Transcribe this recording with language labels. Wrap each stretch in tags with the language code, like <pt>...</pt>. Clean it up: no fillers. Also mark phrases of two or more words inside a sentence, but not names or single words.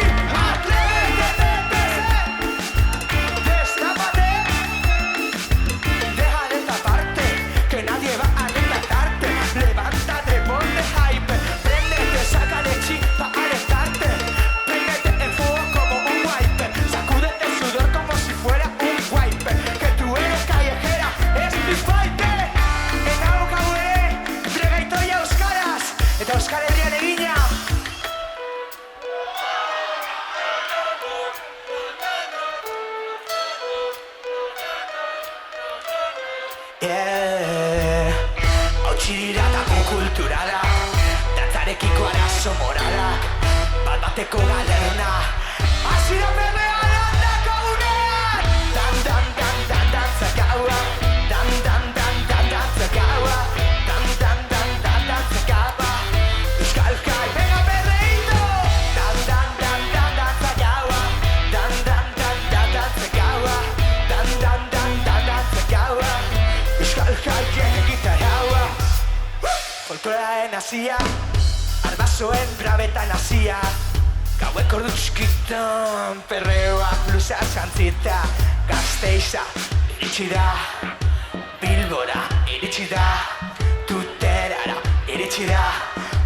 <es>Atrévete, destápate, deja de taparte, que nadie va a retratarte. Levántate, ponte hype, préndete, sácale chispa a alentarte. Préndete el fuego como un wiper, sacúdete el sudor como si fuera un wiper, que tú eres callejera, es mi fighter.</es> <eu>Eta daukague, reggaetoia euskaraz, eta Euskal Herrian egina. Hautsi dira dago kulturala, dantzarekiko arazo moralak, bat bateko galerna. Hasi da perrea Landako unean. Dan, dan, dan, dan, dantzakaua. Dan, dan, dan, dan, dantzakaua. Dan, dan, dan, dan, dantzakaua.</eu> <es>Euskal Jai, venga perreito.</es> <eu>Dan, dan, dan, dan, dantzakaua. Dan, dan, dan, dan, dantzakaua. Dan, dan, dan, dan, dantzakaua. Euskal Jai egitaraua. Folklorearen hasia, arbasoen brabetan hasia, gaueko ordu txikitan, perreoa blusa jantzita. Gasteiza iritsi da, Bilbora iritsi da, Tuterara iritsi da.</eu>